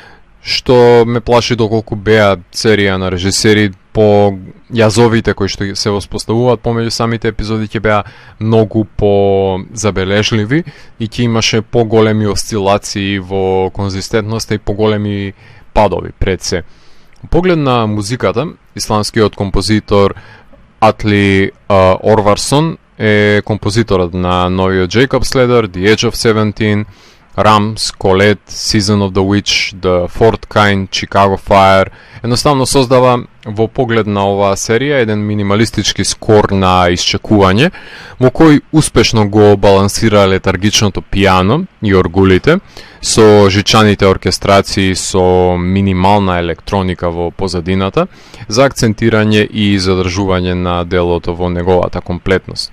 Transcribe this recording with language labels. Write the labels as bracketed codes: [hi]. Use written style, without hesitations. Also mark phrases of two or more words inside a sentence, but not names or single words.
[mk] што ме плаши доколку беа серија на режисери по јазовите кои што се воспоставуваат помеѓу самите епизоди ќе беа многу по забележливи и ќе имаше поголеми осцилации во конзистентноста и поголеми падови пред се. Во поглед на музиката, исландскиот композитор Атли Орварсон е композиторот на новиот Jacob's Ladder, The Edge of 17, Rams, Colette, Season of the Witch, The Fourth Kind, Chicago Fire. Едноставно создава во поглед на оваа серија еден минималистички скор на исчекување, во кој успешно го балансира летаргичното пијано и оргулите, со жичаните оркестрации со минимална електроника во позадината, за акцентирање и задржување на делото во неговата комплетност.